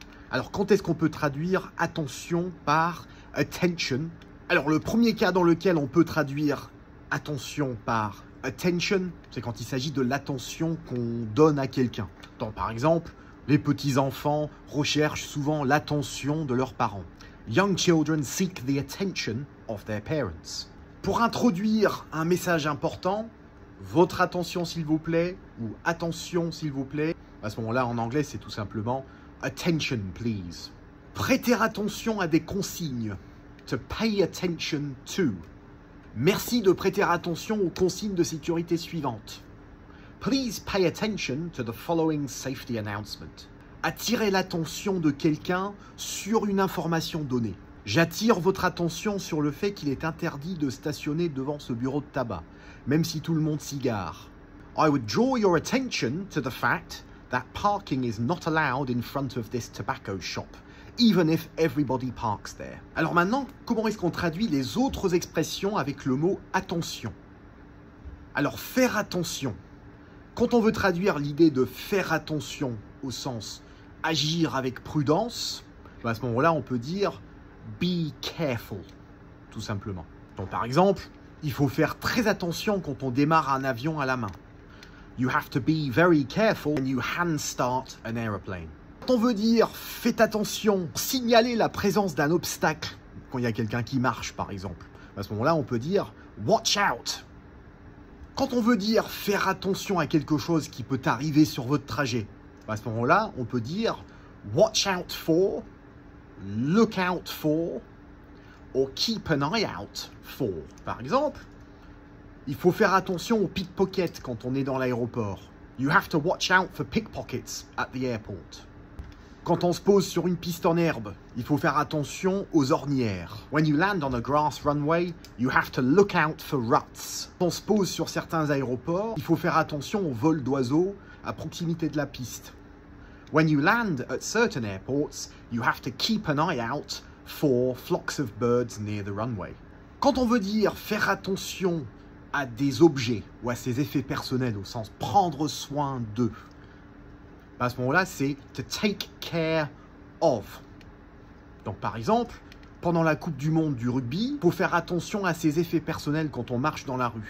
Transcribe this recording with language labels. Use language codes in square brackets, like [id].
[fr] Alors quand est-ce qu'on peut traduire attention par attention ? Alors le premier cas dans lequel on peut traduire attention par attention, c'est quand il s'agit de l'attention qu'on donne à quelqu'un. Par exemple, les petits-enfants recherchent souvent l'attention de leurs parents. [en] Young children seek the attention of their parents. [fr] Pour introduire un message important, votre attention s'il vous plaît, ou attention s'il vous plaît, à ce moment-là en anglais c'est tout simplement [en] attention please. [fr] Prêter attention à des consignes. [en] To pay attention to. [fr] Merci de prêter attention aux consignes de sécurité suivantes. [en] Please pay attention to the following safety announcement. [fr] Attirer l'attention de quelqu'un sur une information donnée. J'attire votre attention sur le fait qu'il est interdit de stationner devant ce bureau de tabac, même si tout le monde s'y gare. [en] I would draw your attention to the fact that parking is not allowed in front of this tobacco shop, even if everybody parks there. [fr] Alors maintenant, comment est-ce qu'on traduit les autres expressions avec le mot attention? Alors faire attention. Quand on veut traduire l'idée de faire attention au sens agir avec prudence, à ce moment-là, on peut dire [en] be careful, [fr] tout simplement. Donc par exemple, il faut faire très attention quand on démarre un avion à la main. [en] You have to be very careful when you hand start an aeroplane. [fr] Quand on veut dire « faites attention », signaler la présence d'un obstacle, quand il y a quelqu'un qui marche par exemple, à ce moment-là on peut dire « [en] watch out ». [fr] Quand on veut dire « faire attention à quelque chose qui peut arriver sur votre trajet », à ce moment-là on peut dire « [en] watch out for »,« look out for [fr] » ou « [en] keep an eye out for ». [fr] Par exemple, il faut faire attention aux pickpockets quand on est dans l'aéroport. [en] You have to watch out for pickpockets at the airport. [fr] Quand on se pose sur une piste en herbe, il faut faire attention aux ornières. [en] When you land on a grass runway, you have to look out for ruts. [fr] Quand on se pose sur certains aéroports, il faut faire attention aux vols d'oiseaux à proximité de la piste. [en] When you land at certain airports, you have to keep an eye out for flocks of birds near the runway. [fr] Quand on veut dire faire attention à des objets ou à ses effets personnels au sens prendre soin d'eux, à ce moment-là, c'est [en] to take care of. [fr] Donc par exemple, pendant la Coupe du Monde du rugby, il faut faire attention à ses effets personnels quand on marche dans la rue.